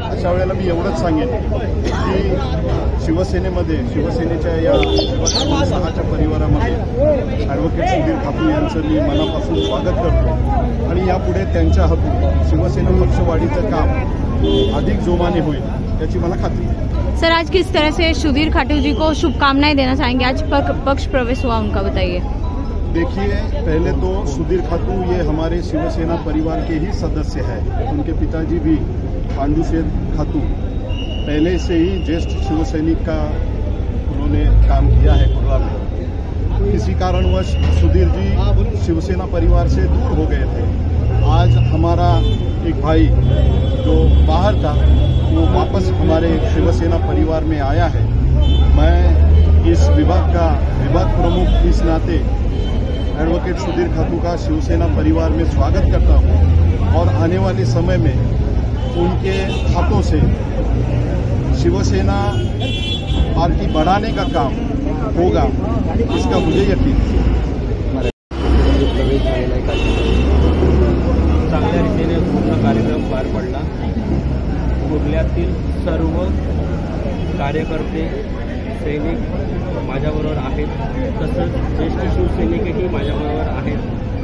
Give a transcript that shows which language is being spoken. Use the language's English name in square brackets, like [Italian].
[Marathi] अशा वेळेला मी एवढंच सांगेन की शिवसेनेच्या या उत्साहाच्या परिवारामध्ये ॲडव्होकेट सुधीर खातू यांचं मी मनापासून स्वागत करतो आणि यापुढे त्यांच्या हातून शिवसेना पक्षवाढीचं काम अधिक जोमाने होईल याची मला खात्री है. [Hindi] सर, आज किस तरह से सुधीर खाटू जी को शुभकामनाएं देना चाहेंगे? आज पक्ष प्रवेश हुआ उनका, बताइए। देखिए, पहले तो सुधीर खातू ये हमारे शिवसेना परिवार के ही सदस्य हैं. उनके पिताजी भी पांडुशेर खातू पहले से ही ज्येष्ठ शिवसैनिक का उन्होंने काम किया है कुर्ला में. किसी कारणवश सुधीर जी शिवसेना परिवार से दूर हो गए थे. आज हमारा एक भाई जो बाहर था वो वापस हमारे शिवसेना परिवार में आया है. मैं इस विभाग प्रमुख इस नाते एडवोकेट सुधीर खातू का शिवसेना परिवार में स्वागत करता हूं और आने वाले समय में उनके हाथों से शिवसेना पार्टी बढ़ाने का काम होगा, इसका मुझे यकीन है. [Marathi] चांगल्या रीतीने पूर्ण कार्यक्रम पार पडला. कुर्ल्यातील सर्व कार्यकर्ते सैनिक माझ्याबरोबर आहेत, तसंच ज्येष्ठ शिवसैनिकही माझ्याबरोबर आहेत.